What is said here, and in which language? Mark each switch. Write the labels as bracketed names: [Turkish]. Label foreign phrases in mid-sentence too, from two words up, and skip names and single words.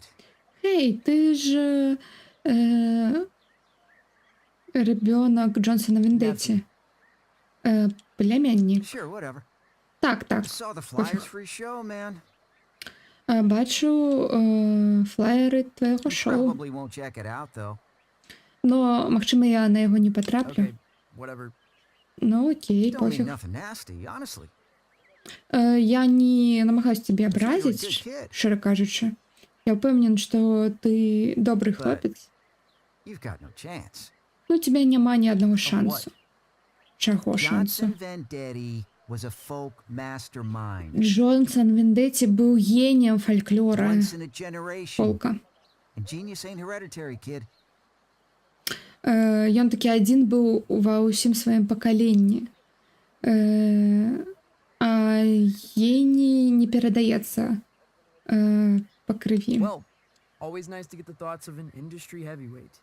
[Ukrainian] Хей, ти ж ребенок Джонсона Вендетті. [Russian] Племянник. [English] Sure, whatever. [Belarusian] Так. [English] I saw the flyers for your show, man. [Ukrainian] Бачу флаєри твоєго [English] You [Ukrainian] шоу. [English] probably won't check it out, though. [Belarusian] Но, магчыма, я на яго не потраплю. [English] Okay, whatever. [Belarusian] Ну, окей, [English] Don't mean [Belarusian] пофіг. [English] nothing nasty, honestly. [Ukrainian] Я не намагаюсь тебе [English] you're a good [Ukrainian] образить, [English] kid. [Belarusian] шчыра кажучы. Я ўпэўнен, што ты добрый хлопец. [English] You've got no chance. [Belarusian] Ну, у тебя няма ні аднаго шансу. Чаго [English] Johnson [Belarusian] шансу? [English] Vendetti was a folk mastermind. [Belarusian] Джонсон Вендетті быў геніем фальклора, [English] Once in a generation. [Belarusian] фолка. [English] And genius ain't hereditary, kid. [Belarusian] Ён такі адзін быў ва ўсім сваім пакаленні. А геній не перадаецца па крыві. [English] Well, always nice to get the thoughts of an industry heavyweight.